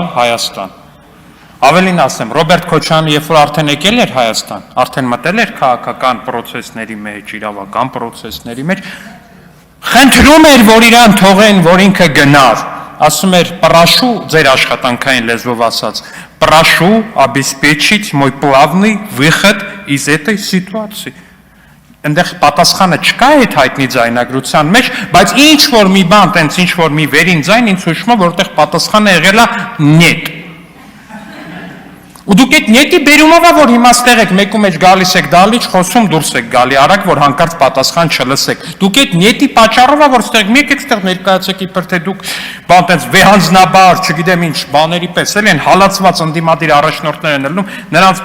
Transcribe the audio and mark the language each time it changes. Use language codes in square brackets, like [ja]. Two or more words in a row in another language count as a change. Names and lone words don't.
[hy] Հայաստան։ Ավելին ասեմ, Ռոբերտ Քոչարյանը երբ որ արդեն եկել էր Հայաստան, արդեն մտել էր քաղաքական պրոցեսների մեջ, իրավական պրոցեսների մեջ, խնդրում էր, որ իրան թողեն, որ ինքը գնար։ Ասում էր, прошу, ձեր աշխատանքային լեզվով ասած, [ru] прошу обеспечить мой плавный выход из этой ситуации։ [hy] Այնտեղ պատասխանը չկա այդ հայտնի ձայնագրության մեջ, բայց ինչ որ մի բան, տենց ինչ որ մի վերին ձայն ինձ հուշում է, որտեղ պատասխանը եղել է նետ։ Ու դուք այդ նետի բերումով է, որ հիմա ստեղ եք, մեկու մեջ գալիս եք դալիճ, խոսում դուրս եք գալի, արագ, որ հանկարծ պատասխան չլսեք։ Դուք այդ նետի պատճառով է, որ ստեղ մեկ եք ստեղ ներկայացեք, իբր թե դուք բան տենց վեհանձնաբար, չգիտեմ ինչ, բաների պես էլ են հալածված ընդդիմադիր առաջնորդներ են ելնում, նրանց